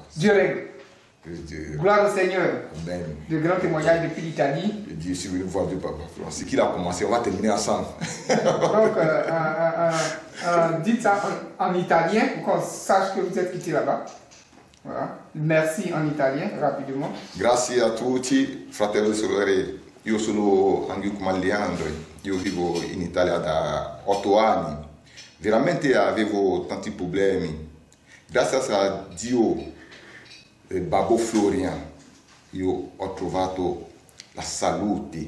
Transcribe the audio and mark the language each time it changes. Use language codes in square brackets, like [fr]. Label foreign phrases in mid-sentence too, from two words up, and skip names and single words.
[fr] Dieu règle. Gloire au Seigneur. Amen. De grands témoignages depuis l'Italie. Je dis, si vous voulez voir Dieu, Papa Florent, c'est qu'il a commencé, on va terminer ensemble. Donc, dites ça en italien pour qu'on sache que vous êtes quitté là-bas. Voilà. Merci en italien, rapidement. [it] Grazie a tutti, fratelli e sorelle. Io sono Angiuco Leandro, io vivo in Italia da 8 anni. Veramente avevo tanti problemi. Grazie a Dio, Babbo Florian, io ho trovato la salute.